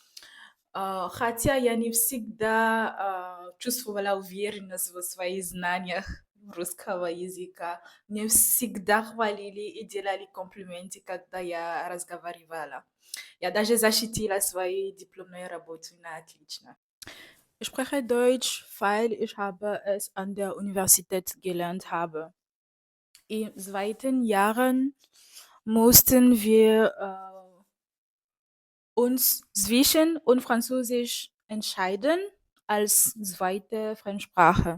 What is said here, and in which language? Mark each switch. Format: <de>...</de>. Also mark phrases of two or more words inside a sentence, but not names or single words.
<ru>Хотя я не всегда чувствовала уверенность в своих знаниях русского языка. Мне всегда хвалили и делали комплименты, когда я разговаривала. Я даже защитила свои дипломные работы на отлично.</ru> <de>Ich spreche Deutsch, weil ich habe es an der Universität gelernt habe. In zweiten Jahren mussten wir uns zwischen und Französisch entscheiden als zweite Fremdsprache.</de>